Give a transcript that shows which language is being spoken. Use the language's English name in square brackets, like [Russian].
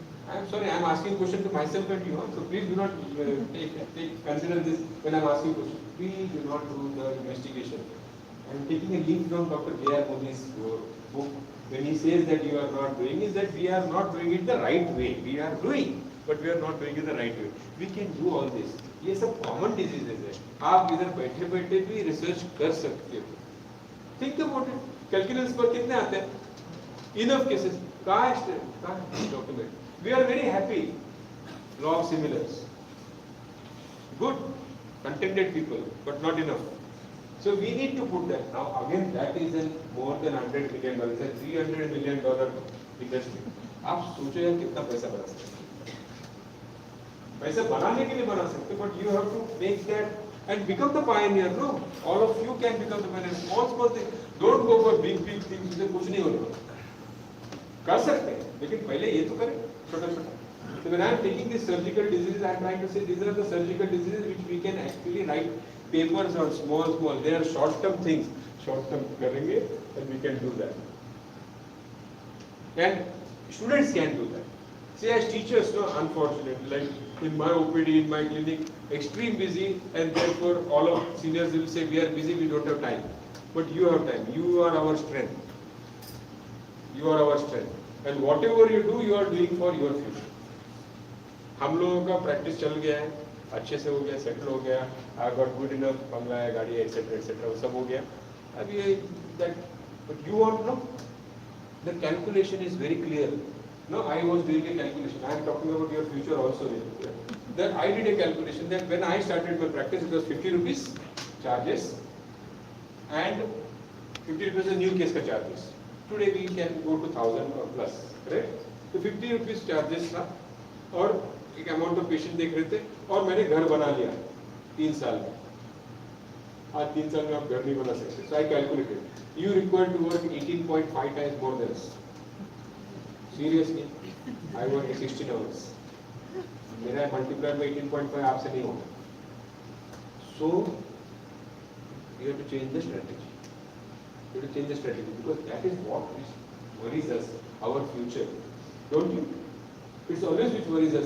[English] I am sorry, I am asking question to myself and you. So please do not consider this when I am asking question. We do not do the investigation. I am taking a link from Dr. J.R. Modi's book. When he says that you are not doing, is that we are not doing it the right way. We are doing, but we are not doing it the right way. We can do all this. [Hindi] ये सब common diseases है. आप इधर बैठे बैठे भी research कर सकते हो. [English] Think about it. [Hindi] Calculus पर कितने आते हैं? [English] Enough cases. [Hindi] कहाँ है document? [English] We are very happy. Law of similars. Good, contented people, but not enough. So we need to put that. Now again, that is more than $100 million. It's a $300 million industry. [Hindi] आप सोचो यार कितना पैसा बना सकते? पैसा बनाने के लिए बना सकते, [English] but you have to make that and become the pioneer. No, all of you can become the pioneer. Small things. Don't go for big things. [Hindi] इससे कुछ नहीं होने वाला. कर सकते हैं, लेकिन पहले ये तो करें, छोटा-छोटा. [English] So when I am taking these surgical diseases, I am trying to say these are the surgical diseases which we can actually write papers on small. They are short-term things. Short-term [Hindi] करेंगे, [English] and we can do that. And students can do that. See, as teachers, no, unfortunately, like in my OPD, in my clinic, extreme busy, and therefore all of seniors will say, we are busy, we don't have time. But you have time. You are our strength. You are our strength. And whatever you do, you are doing for your future. [Hindi] हम लोगों का practice चल गया है, अच्छे से हो गया, सेटल हो गया, [English] I got good enough, [Hindi] बंगला है, गाड़ी है, एक्सेट्रा वो सब हो गया. [English] अब ये that, but you want know, the calculation is very clear. No, I was doing a calculation. I am talking about your future also. That I did a calculation that when I started my practice, it was 50 rupees charges, and 50 rupees is new case ka charges. Today we can go to 1000 or plus, correct? So 50 rupees charges [Hindi] था, और एक amount of patient देख रहे थे, और मैंने घर बना लिया 3 साल में. आज 3 साल में आप घर नहीं बना सकते. [English] So I calculated. You require to work 18.5 times more than us. Seriously, I work 16 hours. [Hindi] मेरा multiplied by 18.5 आपसे नहीं होगा. [English] So you have to change the strategy. You have to change the strategy because that is what worries us, our future. Don't you? It's always which worries us.